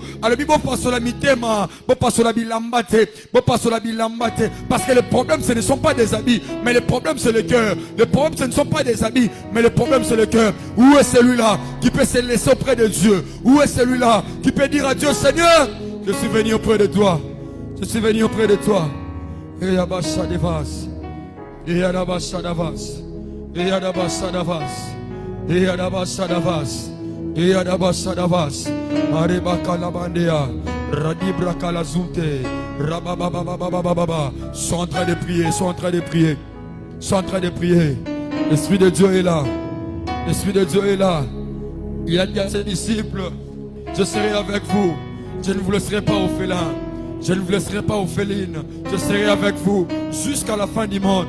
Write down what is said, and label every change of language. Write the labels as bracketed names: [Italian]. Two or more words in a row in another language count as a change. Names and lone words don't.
[French] Elle dit parce que le problème ce ne sont pas des habits, mais le problème c'est le cœur. Le problème ce ne sont pas des habits, mais le problème c'est le cœur. Où est celui-là qui peut se laisser auprès de Dieu? Où est celui-là qui peut dire à Dieu, Seigneur, je suis venu auprès de toi. Je suis venu auprès de toi. Et Yabasha Devas. Et Yabasha Davas. Et Yabasha Davas. Et Yabasha Davas. Et Yabasha Davas. Areba Kalabandea. Radibra Kalazunte. Rabababababababa. Sont en train de prier, sont en train de prier. Sont en train de prier. L'Esprit de Dieu est là. L'Esprit de Dieu est là. Il a dit à ses disciples, je serai avec vous. Je ne vous laisserai pas orphelins. Je ne vous laisserai pas orphelines. Je serai avec vous jusqu'à la fin du monde.